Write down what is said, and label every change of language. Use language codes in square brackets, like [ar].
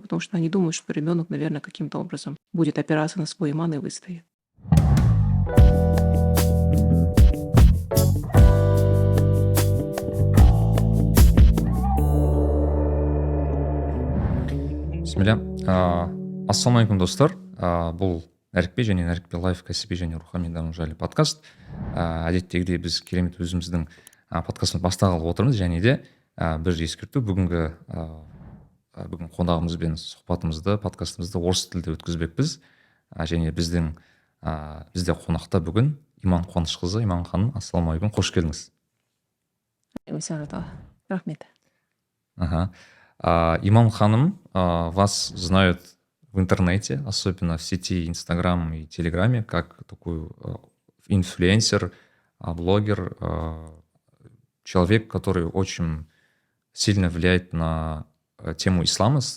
[ru] Потому что они думают, что ребенок, наверное, каким-то образом будет опираться на свой иман и выстоит. [kk] Бисмилля. Ассалаумалейкум, достар. Бұл нәрікпе және нәрікпе лайф кәсіби және рухани даму жайлы подкаст. Әдеттегідей біз керемет өзіміздің подкастымызды бастағалы отырмыз, және де бір ескерту, бүгін қонағымызбен сұхбатымызды, подкастымызды орыс тілде өткізбекпіз. Және бізде қонақта бүгін Иман Қуанышқызы. Иман ханым, ассалаумалейкум, қош келдіңіз. Рахмет. [ru] Иман ханым, вас знают в интернете, особенно в сети Инстаграм и Телеграме, как такой инфлюенсер, блогер, человек, который очень сильно влияет на тему ислама.